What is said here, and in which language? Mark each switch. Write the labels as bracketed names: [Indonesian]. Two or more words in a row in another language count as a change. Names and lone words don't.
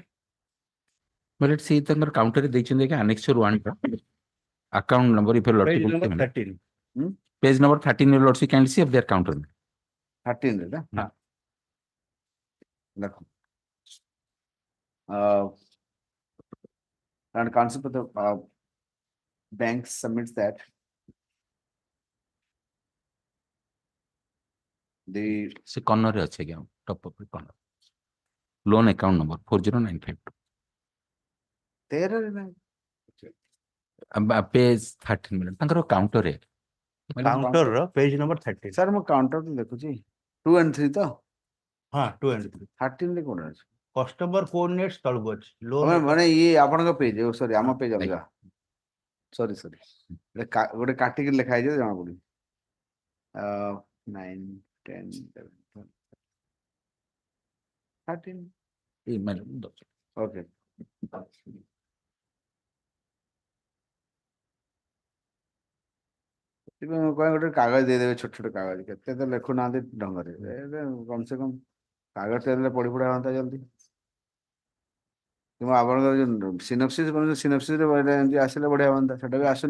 [English] But let's see [Odia] ତାଙ୍କର counter ରେ ଦେଇଛନ୍ତି କି [English] annexure 1 account number if you're page number 13 page number 13 you'll also kindly see of their counter [Odia] 13 ରେ ହଁ [English] ଦେଖ and concept of the bank submits that the [Odia] ସେ corner ରେ ଅଛି ଆଜ୍ଞା [English] top of the corner loan account number 40952 there [Odia] page 13 Miller ତାଙ୍କର counter ରେ [English] counter ର page number 13 [Odia] sir ମୁଁ counter ଦେଖୁଛି 2 and 3 ତ ହଁ 2 and 3 13 ରେ କୋଣ ଅଛି [English] customer coordinates [Odia] ତଳକୁ ଅଛି ଲୋନ ମାନେ ଇଏ ଆପଣଙ୍କ ପେଜ ସରି ଆମ ପେଜ ଅଲଗା ସରି ଗୋଟେ କାଟିକି ଲେଖା ହେଇଛି ଜଣା ପଡୁନି 9 10 11 13 ଓକେ ଗୋଟେ କାଗଜ ଦେଇଦେବେ ଛୋଟ ଛୋଟ କାଗଜ କେତେ ତ ଲେଖୁନାହାନ୍ତି ଢଙ୍ଗରେ [Hindi] कम से कम [Odia] କାଗଜ ଦେଲେ ପଢି ପଢା ହୁଅନ୍ତା ଜଲ୍ଦି କିନ୍ତୁ ଆପଣଙ୍କର ଯୋଉ [English] synopsis synopsis [Odia] ଏମିତି ଆସିଲେ ବଢିଆ ହୁଅନ୍ତା ସେଟା ବି ଆସୁନି